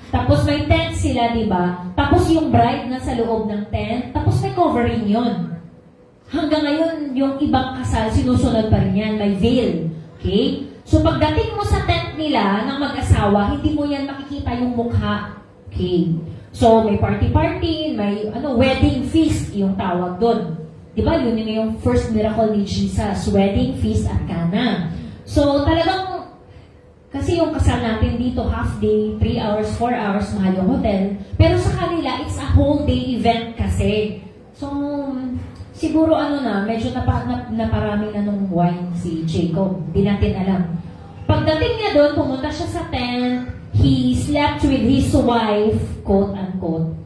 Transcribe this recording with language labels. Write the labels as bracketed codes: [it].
[tl] Tapos may tent sila, di ba? Tapos yung bride na sa loob ng tent. Tapos may covering yun. Hanggang ngayon, yung ibang kasal, sinusunod pa rin yan. May veil. Okay? So, pagdating mo sa tent nila ng mag-asawa, hindi mo yan makikita yung mukha. Okay? So, may party-party, may wedding feast, yung tawag doon. Diba? Yun yung first miracle ni Jesus, wedding feast at Cana. So, talagang, kasi yung kasal natin, dito half day, 3 hours, 4 hours, mahal yung hotel. Pero sa kanila, [en] it's a whole day event [tl] kasi. So, siguro medyo naparami na nung wine si Jacob. Di natin alam. Pagdating niya doon, pumunta siya sa tent. [en] He slept with his wife, quote unquote.